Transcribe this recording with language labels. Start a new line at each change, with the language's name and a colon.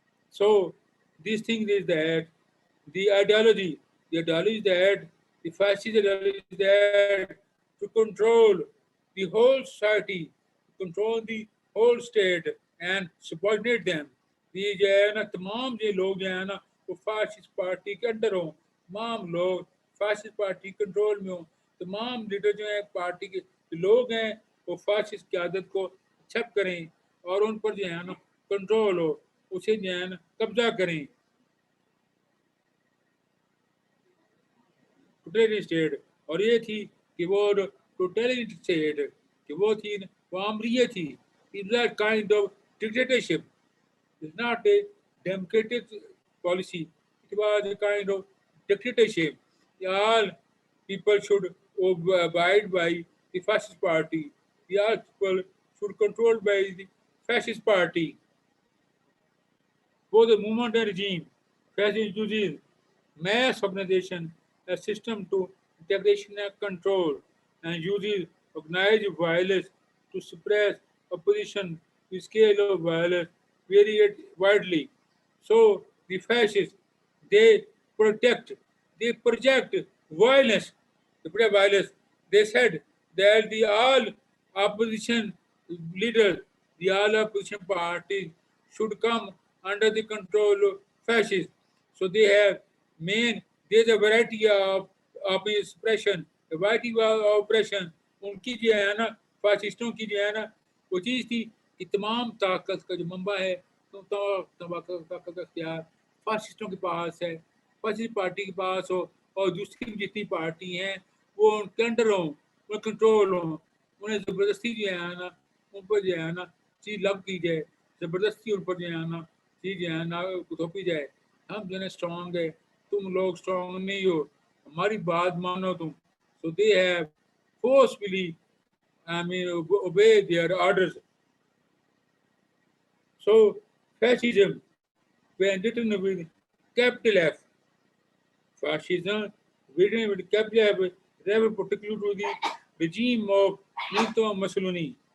English: So this thing is that the ideology is that the fascist ideology is that to control the whole society, to control the whole state and subordinate them.
Hindi: ये जो है ना तमाम जो लोग जो है ना वो फासिस्ट पार्टी के अंडर हो, तमाम लोग फासिस्ट पार्टी कंट्रोल में हो, तमाम लीडर जो है पार्टी के लोग हैं वो फासिस्ट की आदत को छप करें और उन पर जो है ना कंट्रोल हो, उसे जो है ना कब्जा करें।
English: totality state,
Hindi: और ये थी कि वो टोटलिटी स्टेट कि वो थी वो आमरीय थी,
English: Is kind of dictatorship, is not a democratic policy, it was a kind of dictatorship. All people should abide by the fascist party. All people should controlled by the fascist party. Both the movement and regime, fascist uses mass organization, a system to integration and control, and uses organized violence to suppress opposition. The scale of violence varied widely. So the fascists, they protect, they project violence, they project violence. They said that the all opposition leaders, the all opposition parties should come under the control of fascists. So they have main, there's a variety of expression, a variety of oppression.
Hindi: उनकी जो है ना फासिस्टों की जो है ना वो चीज़ थी कि तमाम ताकत का जो मंबा है तो ताकत का इख्तियार फासिस्टों के पास है, फासिस्ट पार्टी के पास हो, और दूसरी जितनी पार्टी हैं वो उनके अंडर हों, उन कंट्रोल हों, उन्हें ज़बरदस्ती जो है ना उन पर जो है ना चीज़ लग की जाए, ज़बरदस्ती उन पर जो है ना चीज़ जो है ना थोपी जाए। हम जो है स्ट्रॉन्ग है, तुम लोग स्ट्रॉन्ग नहीं हो, हमारी बात मानो तुम।
English: So they have forcefully, obey their orders. So fascism, when written with capital F, fascism written with capital F, refer particularly to the regime of Benito Mussolini.